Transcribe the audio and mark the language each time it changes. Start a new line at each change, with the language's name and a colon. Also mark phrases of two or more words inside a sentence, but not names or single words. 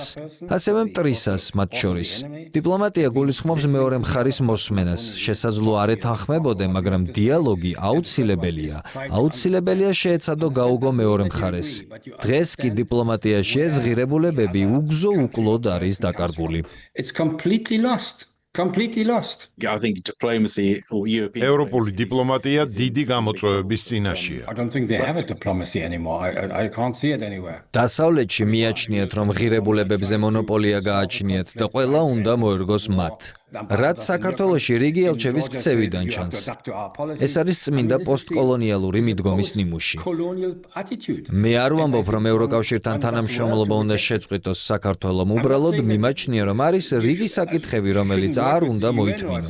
Georgian: ასევე მტრისას მათ შორის. დიპლომატია გულისხმობს მეორე მხარის მოსმენას. შესაძლოა არ ეთანხმებოდე, მაგრამ დიალოგი აუცილებელია. აუცილებელია შეეცადო გაუგო მეორე მხარეს. დღეს კი დიპლომატიაში ეს ღირებულებები უგზო უკლოდ არის დაკარგული.
English: It's completely lost. Completely lost. I think diplomacy or European.
Georgian: ევროპული დიპლომატია დიდი გამოწვევების წინაშეა.
English: I don't think they have a diplomacy anymore. I can't see it anywhere.
Georgian: დასავლეთში მიაჩნიათ, რომ ღირებულებებზე მონოპოლია გააჩნიათ და ყველა უნდა მოერგოს მათ. რაც საქართველოში რიგი ელჩების ქცევიდან ჩანს. ეს არის წმინდა პოსტკოლონიალური მიდგომის ნიმუში. მე არ ვამბობ, რომ ევროკავშირთან თანამშრომლობა უნდა შეწყვიტოს საქართველომ, უბრალოდ მიმაჩნია, რომ არის რიგი საკითხები, რომელიც არ უნდა მოითმინო.